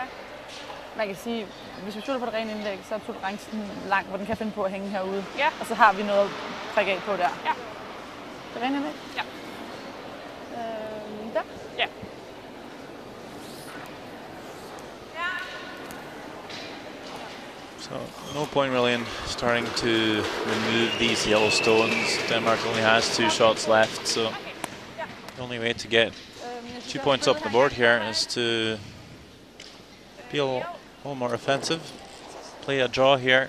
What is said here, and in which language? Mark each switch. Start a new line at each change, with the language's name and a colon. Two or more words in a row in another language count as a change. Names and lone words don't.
Danish: Man kan sige, hvis vi spiller på det rene indlæg, så er tolerancen lang, hvor den kan finde på at hænge herude. Ja. Og så har vi noget at prikke af på der. Ja. Det rene indlæg? Ja. Der? Ja.
English: So no point really in starting to remove these yellow stones. Denmark only has 2 shots left, so the only way to get 2 points up the board here is to be a little more offensive. Play a draw here.